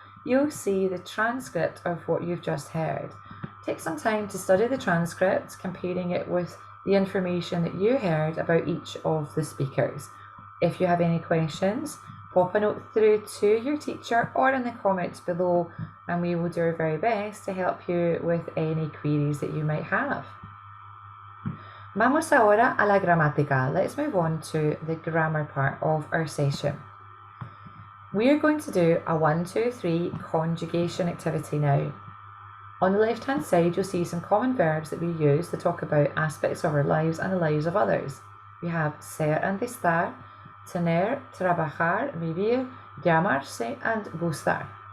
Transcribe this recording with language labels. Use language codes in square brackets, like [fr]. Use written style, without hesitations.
[en] You'll see the transcript of what you've just heard. Take some time to study the transcript, comparing it with the information that you heard about each of the speakers. If you have any questions, pop a note through to your teacher or in the comments below, and we will do our very best to help you with any queries that you might have. [es] Vamos ahora a la gramática. [en] Let's move on to the grammar part of our session. We are going to do a 1, 2, 3 conjugation activity now. On the left hand side, you'll see some common verbs that we use to talk about aspects of our lives and the lives of others. We have ser and estar, tener, trabajar, vivir, llamarse, and gustar.